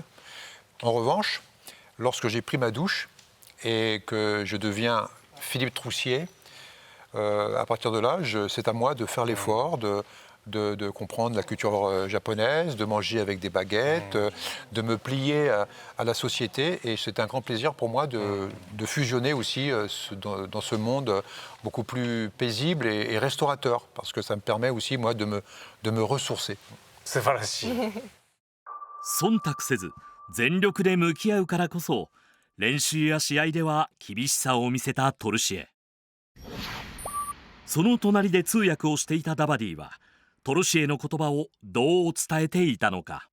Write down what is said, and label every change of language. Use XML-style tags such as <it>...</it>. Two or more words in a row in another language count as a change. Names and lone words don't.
<fr>En revanche, lorsque j'ai pris ma douche et que je deviens Philippe Troussier, à partir de là, c'est à moi de faire l'effort, de comprendre la culture japonaise, de manger avec des baguettes, de me plier à la société. Et c'est un grand plaisir pour moi de fusionner aussi dans ce monde beaucoup plus paisible et restaurateur, parce que ça me permet aussi, moi, de me ressourcer.</fr> <ja>素晴らしい。忖度せず全力で向き合うからこそ、練習や試合では厳しさを見せたトルシエ。その隣で通訳をしていたダバディはトルシエの言葉をどう伝えていたのか。</ja>